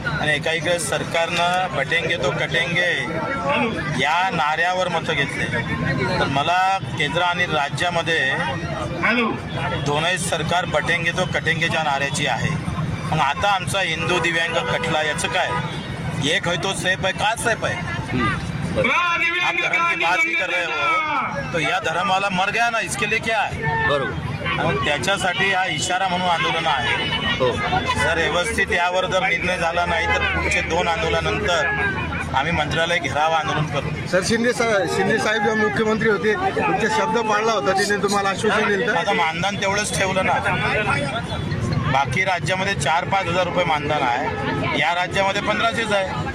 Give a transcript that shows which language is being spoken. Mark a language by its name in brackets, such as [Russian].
[Marathi] आणि एकाएकी सरकारनं [Hindi] बटेंगे तो कटेंगे [Marathi] या नाऱ्यावर मतं घेतले. तर मला केंद्र आणि राज्यामध्ये दोनही सरकार बटेंगे तो कटेंगेच्या नाऱ्याची आहे. मग आता आमचा हिंदू दिव्यांग कटला याचं काय? [Hindi] एक है तो सेफ है, का सेफ है? आप धर्म की बात ही कर रहे हो तो या धर्म वाला मर गया ना, इसके लिए क्या है? [Marathi] बरोबर. आणि त्याच्यासाठी हा इशारा म्हणून आंदोलन आहे. जर व्यवस्थित यावर जर निर्णय झाला नाही तर पुढचे 2 आंदोलनानंतर आम्ही मंत्रालय घेराव आंदोलन करू. सर शिंदे साहेब जेव्हा मुख्यमंत्री होते तुमचे शब्द पाळला होता, तिने तुम्हाला आश्वासन दिलं. आता मानधन तेवढंच ठेवलं ना. बाकी राज्यामध्ये 4-5 हजार रुपये मानधन आहे, या राज्यामध्ये 1500च आहे.